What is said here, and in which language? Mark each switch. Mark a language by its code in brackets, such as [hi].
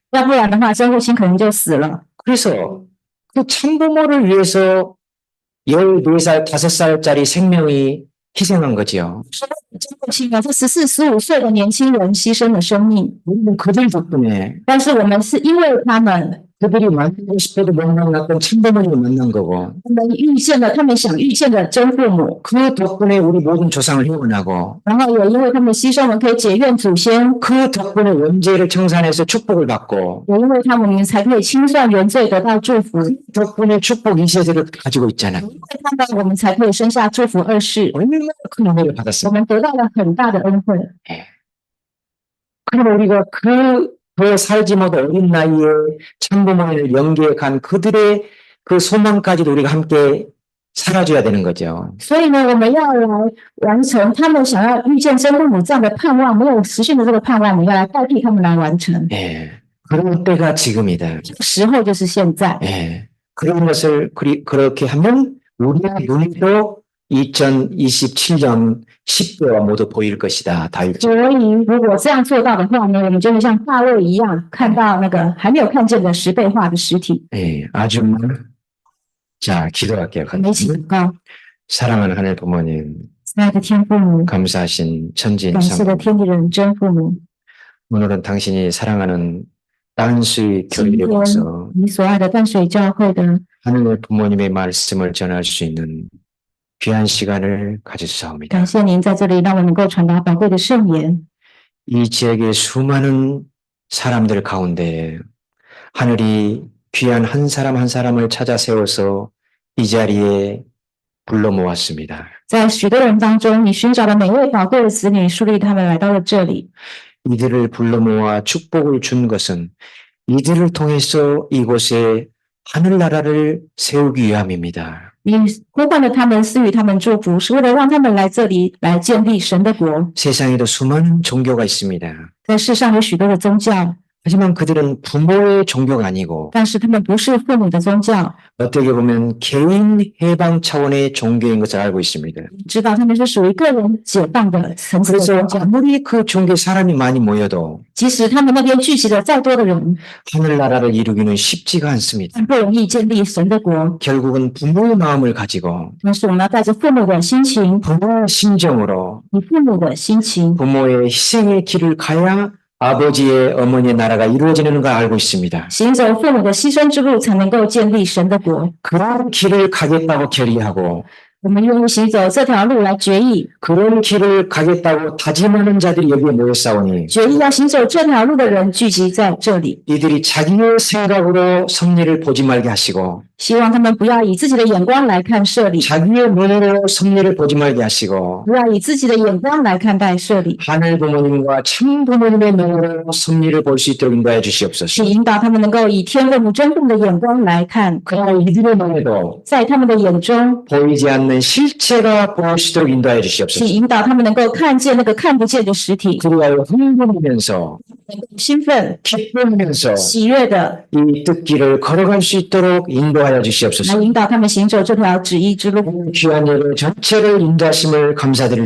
[zh] 要不然的话，真父亲可能就死了。 [ko] 그래서 그 참부모를 위해서 14살, 5살짜리 생명이 희생한 거죠. [zh] 真父亲啊，这14、15岁的年轻人牺牲了生命， [ko] 우리는 그들 덕분에 [zh] 但是我们是因为他们， [ko] 그들이 만나고 싶어도 못 만났던 참부모님을 만난 거고 [zh] 他们遇见了他们想遇见的真父母， [ko] 그 덕분에 우리 모든 조상을 회원하고 [zh] 然后也因为他们的牺牲，我们可以解怨祖先， [ko] 그 덕분에 원죄를 청산해서 축복을 받고 [zh] 也因为他们，我们才可以清算原罪，得到祝福。因 [ko] 덕분에 축복 2세대를 가지고 있잖아요. [zh] 为他们，我们才可以生下祝福2世。 [ko] 얼마나 큰 은혜를 [zh] 我 [ko] 받았어요. [zh] 们得到了很大的恩惠。 [ko] 그럼 우리가 더 살지 못한 어린 나이에 참부모를 연계해 간 그들의 그 소망까지도 우리가 함께 살아줘야 되는 거죠. [zh] 所以呢，我们要来完成他们想要遇见真父母这样的盼望，没有实现的这个盼望，我们要来代替他们来完成。 [ko] 예, 그런 때가 지금이다. [zh] 时候就是现在。 [ko] 예, 그런 것을 그렇게 하면 우리의 눈에도 2027년 10대와 모두 보일 것이다. 다윗. [zh] 所以，如果这样做到的话呢，我们就会像大卫一样，看到那个还没有看见的10倍化的实体。 [ko] 예, 아주 자, 기도할게요. [zh] 我们一起祷告， [ko] 사랑하는 하늘 부모님, [zh] 亲爱的天父母， [ko] 감사하신 [zh] 感谢的 [ko] 천지인상. [zh] 天地人真父母， [ko] 오늘은 당신이 사랑하는 딴수의 [zh] 今 [ko] 교회에 [zh] 天 [ko] 와서 [zh] 你所爱的淡水教会的 [ko] 하늘의 부모님의 말씀을 전할 수 있는 귀한 시간을 가지사옵니다. [zh] 感谢您在这里让我能够传达宝贵的圣言。 [ko] 이 지역의 수많은 사람들 가운데 하늘이 귀한 한 사람 한 사람을 찾아 세워서 이 자리에 불러 모았습니다. [zh] 在许多人当中，你寻找了每位宝贵的子女，树立他们来到了这里。 [ko] 이들을 불러 모아 축복을 준 것은 이들을 통해서 이곳에 하늘나라를 세우기 위함입니다. [zh] 你呼唤了他们，赐予他们祝福，是为了让他们来这里来建立神的国。 [ko] 세상에도 수많은 종교가 있습니다. [zh] 在世上有许多的宗教， [ko] 하지만 그들은 부모의 종교가 아니고 [zh] 但是他们不是父母的宗教， [ko] 어떻게 보면 개인 해방 차원의 종교인 것을 알고 있습니다. [zh] 知道他们是属于个人解放的层次的 [ko] 그래서 [zh] 宗教。 [ko] 아무리 그 종교에 사람이 많이 모여도 [zh] 即使他们那边聚集了再多的人， [ko] 하늘나라를 이루기는 쉽지가 않습니다. [zh] 但不容易建立神的国。 [ko] 결국은 부모의 마음을 가지고 [zh] 但是我们要带着父母的心情， [ko] 부모의 심정으로 [zh] 以父母的心情， [ko] 부모의 희생의 길을 가야 아버지의 어머니의 나라가 이루어지는 걸 알고 있습니다. [zh] 行走父母的牺牲之路，才能够建立神的国。 [ko] 그런 길을 가겠다고 결의하고 [zh] 我们愿意行走这条路来决议， [ko] 그런 길을 가겠다고 다짐하는 자들이 여기에 모였사오니 [zh] 决议要行走这条路的人聚集在这里。 [ko] 이들이 자기의 생각으로 섭리를 보지 말게 하시고 [zh] 希望他们不要以自己的眼光来看社里， [ko] 자기의 눈으로 섭리를 보지 말게 하시고 [zh] 不要以自己的眼光来看待社里， [ko] 하늘 부모님과 참 부모님의 눈으로 섭리를 볼 수 있도록 인도해 [zh] 去 [ko] 주시옵소서. [zh] 引导他们能够以天父母真父母的眼光来看， [ko] 그러나 이들의 눈에도 [zh] 在他们的眼中， [ko] 보이지 않는 실체가 보이시도록 인도해 [zh] 去 [ko] 주시옵소서. [zh] 引导他们能够看见那个看不见的实体， [ko] 그리하여 흥분하면서 [zh] 兴奋、 [ko] 기쁘면서 [zh] 喜悦的 [ko] 이 뜻길을 걸어갈 수 있도록 인도하여 주시옵소서. [zh] 来引导他们行走这条旨意之路。 [ko] 귀한 예배 전체를 인도하심을 감사드릴